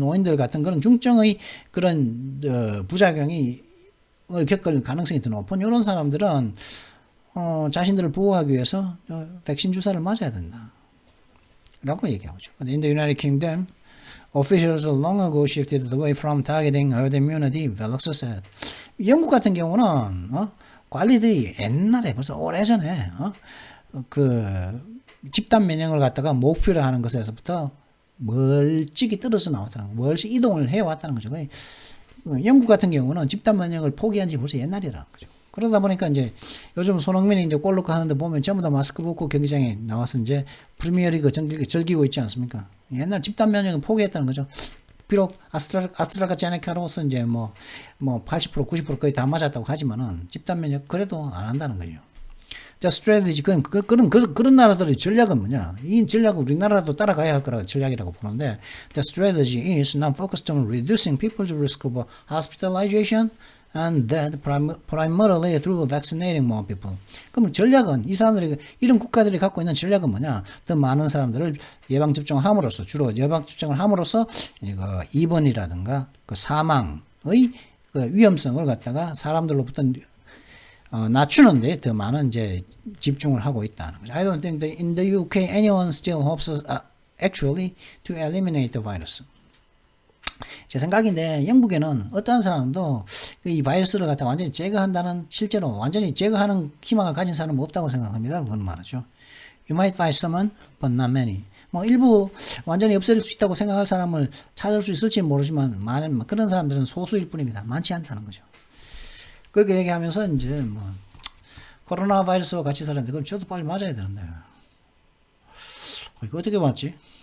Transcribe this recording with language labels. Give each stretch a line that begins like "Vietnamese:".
Korean: 노인들 같은 그런 중증의 그런 부작용을 겪을 가능성이 더 높은 이런 사람들은 자신들을 보호하기 위해서 백신 주사를 맞아야 된다. 라고 얘기하죠.
English: In the United Kingdom, officials long ago shifted away from targeting herd immunity, Velox said.
Korean: 영국 같은 경우는 관리들이 옛날에 벌써 오래전에 그 집단 면역을 갖다가 목표로 하는 것에서부터 멀찍이 떨어져 나왔다는 거, 멀찍이 이동을 해왔다는 거죠. 영국 같은 경우는 집단 면역을 포기한 지 벌써 옛날이라는 거죠. 그러다 보니까 이제 요즘 손흥민이 이제 골 넣고 하는데 보면 전부 다 마스크 벗고 경기장에 나와서 이제 프리미어리그 즐기고 있지 않습니까? 옛날 집단 면역을 포기했다는 거죠. 비록 아스트라제네카로서 이제 뭐 80% 90% 거의 다 맞았다고 하지만은 집단 면역 그래도 안 한다는 거죠. 자, 스트레티지 그런 나라들의 전략은 뭐냐? 이 전략을 우리나라도 따라가야 할 거라 전략이라고 보는데,
English: the strategy is now focused on reducing people's risk of hospitalization and that primarily through vaccinating more people.
Korean: 그럼 전략은 이 사람들이 이런 국가들이 갖고 있는 전략은 뭐냐? 더 많은 사람들을 예방 접종함으로써 주로 예방 접종을 함으로써 이거 입원이라든가 그 사망의 그 위험성을 갖다가 사람들로부터 낮추는데 더 많은 이제 집중을 하고 있다는 거죠.
English: I don't think that in the UK anyone still hopes actually to eliminate the virus.
Korean: 제 생각인데 영국에는 어떠한 사람도 이 바이러스를 갖다 완전히 제거한다는 실제로 완전히 제거하는 희망을 가진 사람은 없다고 생각합니다. 그건 말이죠.
English: You might find someone, but not many.
Korean: 뭐 일부 완전히 없앨 수 있다고 생각할 사람을 찾을 수 있을지 모르지만 많은 그런 사람들은 소수일 뿐입니다. 많지 않다는 거죠. 그렇게 얘기하면서 이제 뭐 코로나 바이러스와 같이 살았는데 그럼 저도 빨리 맞아야 되는데 이거 어떻게 맞지?